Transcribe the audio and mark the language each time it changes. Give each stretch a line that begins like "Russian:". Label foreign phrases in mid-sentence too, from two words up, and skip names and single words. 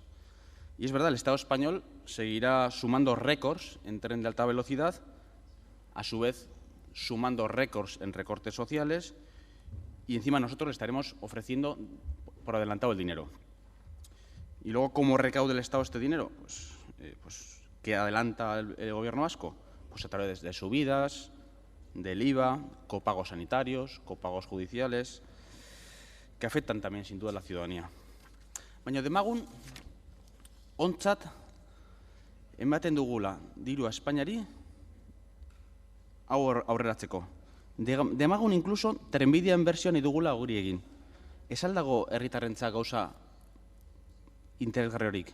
Spanish: Y es verdad, el Estado español seguirá sumando récords en tren de alta velocidad, a su vez sumando récords en recortes sociales y encima nosotros le estaremos ofreciendo por adelantado el dinero. Y luego, ¿cómo recauda el Estado este dinero? Pues ¿qué adelanta el Gobierno vasco? Pues a través de subidas, del IVA, copagos sanitarios, copagos judiciales, que afectan también, sin duda, a la ciudadanía.
Basque: Baina demagun, ontzat, ematen dugula dirua Espainiari aurreratzeko. Demagun incluso trenbidea inbertsioa nahi dugula guri egin. Ez aldago herritarrentzat gauza interesgarri horik.